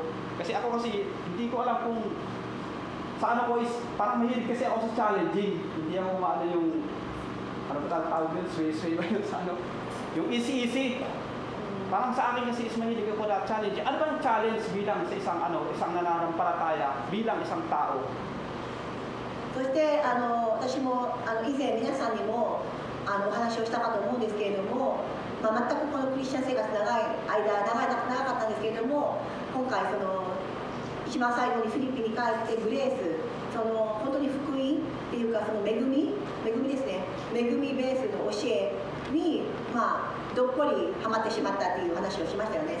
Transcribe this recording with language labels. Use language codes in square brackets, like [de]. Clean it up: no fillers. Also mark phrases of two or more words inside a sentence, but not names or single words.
[tl] Kasi hindi ko alam kung sa ano ko is, parang mahilig kasi ako sa challenging. Hindi ako maano yung, ano ba tawag yun? Sway ba yun sa ano? Yung easy. Parang sa akin kasi is mahilig ako na challenging. Ano ba yung challenge bilang sa isang nananampalataya, bilang isang tao? [ja] そして私も以前皆さんにもお話をしたかと思うんですけれども、全くこのクリスチャン生活長かったんですけれども、今回一番最後にフィリピンに帰ってグレース、本当に福音っていうか恵みですね、恵みベースの教えにどっこりハマってしまったっていう話をしましたよね。